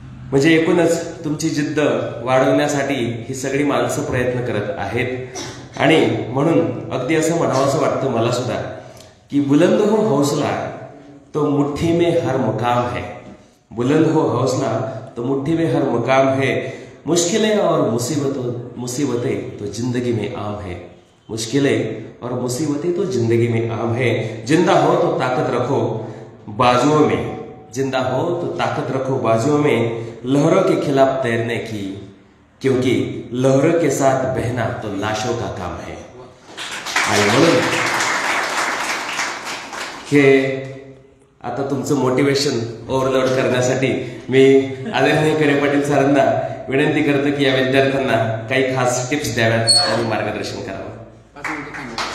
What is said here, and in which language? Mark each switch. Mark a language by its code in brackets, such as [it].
[mr] म्हणजे एकूणच तुमची जिद्द वाढवण्यासाठी ही सगळी माणसं प्रयत्न करत आहेत आणि म्हणून अगदी असं म्हणावंसं वाटतं मला सुद्धा की [hi] बुलंद हो हौसला, तो मुट्ठी में हर मुकाम है, बुलंद हो हौसला तो मुट्ठी में हर मुकाम है, मुश्किलें और मुसीबतें तो जिंदगी में आम है, मुश्किलें और मुसीबतें तो जिंदगी में आम है। जिंदा हो तो ताकत रखो बाजुओं में, जिंदा हो तो ताकत रखो बाजुओं में, लहरों के खिलाफ तैरने की, क्योंकि लहरों के साथ बहना तो लाशों का काम है। [mr] आणि म्हणून हे आता तुमचं मोटिवेशन ओव्हरलोड करण्यासाठी मी आदरणीय करे पाटील सरांना विनंती करतो की या विद्यार्थ्यांना काही खास टिप्स द्याव्यात आणि मार्गदर्शन करावं।